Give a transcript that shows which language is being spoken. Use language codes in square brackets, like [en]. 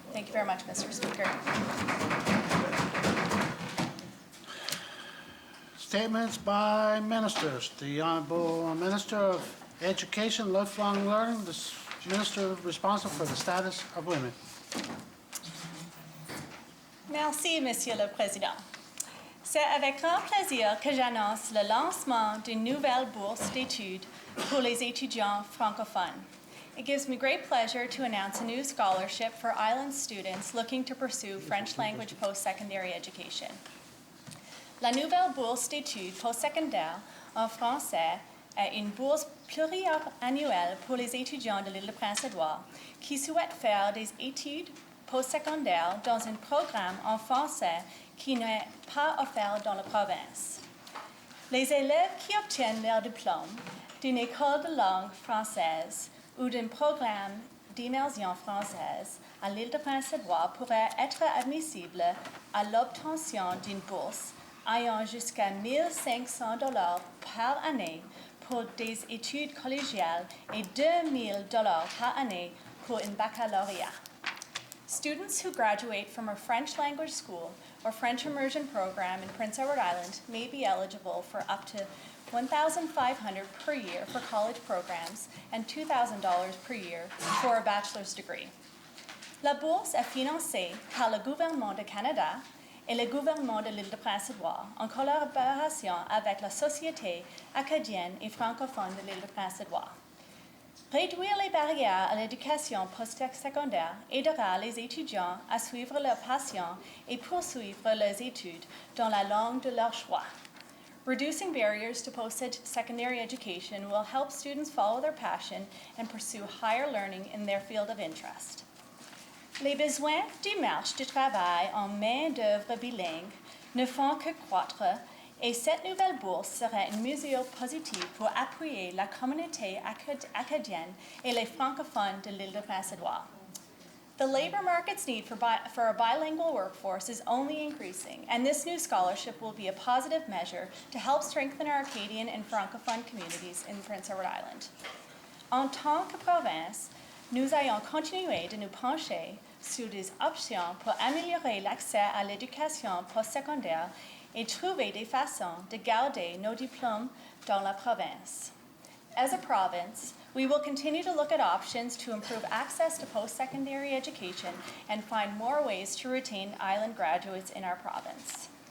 [en] Thank you very much, Mr. Speaker. Statements by ministers. The Honourable Minister of Education, Lifelong Learning, the Minister responsible for the status of women. [fr] Merci, Monsieur le Président. C'est avec grand plaisir que j'annonce le lancement d'une nouvelle bourse d'études pour les étudiants francophones. [en] It gives me great pleasure to announce a new scholarship for island students looking to pursue French language post-secondary education. [fr] La nouvelle bourse d'études post-secondaires en français est une bourse pluriannuelle pour les étudiants de l'île de Prince-Édouard qui souhaitent faire des études postsecondaire dans un programme en français qui n'est pas offert dans la province. Les élèves qui obtiennent leur diplôme d'une école de langue française ou d'un programme d'immersion française à l'île de Prince-Édouard pourraient être admissibles à l'obtention d'une bourse ayant jusqu'à 1 500 $ par année pour des études collégiales et 2 000 $ par année pour un baccalauréat. [en] Students who graduate from a French language school or French immersion program in Prince Edward Island may be eligible for up to $1,500 per year for college programs and $2,000 per year for a bachelor's degree. [fr] La bourse est financée par le gouvernement du Canada et le gouvernement de l'île de Prince-Édouard en collaboration avec la Société acadienne et francophone de l'île de Prince-Édouard. Réduire les barrières à l'éducation post-secondaire aidera les étudiants à suivre leur passion et poursuivre leurs études dans la langue de leur choix. [en] Reducing barriers to post-secondary education will help students follow their passion and pursue higher learning in their field of interest. [fr] Les besoins du marché du travail en main-d'œuvre bilingue ne font que croître et cette nouvelle bourse sera une mesure positive pour appuyer la communauté acadienne et les francophones de l'île de Prince-Édouard. [en] The labor market's need for a bilingual workforce is only increasing, and this new scholarship will be a positive measure to help strengthen our Acadian and francophone communities in Prince Edward Island. [fr] En tant que province, nous allons continuer de nous pencher sur des options pour améliorer l'accès à l'éducation postsecondaire et trouver des façons de garder nos diplômes dans la province. [en] As a province, we will continue to look at options to improve access to post-secondary education and find more ways to retain island graduates in our province.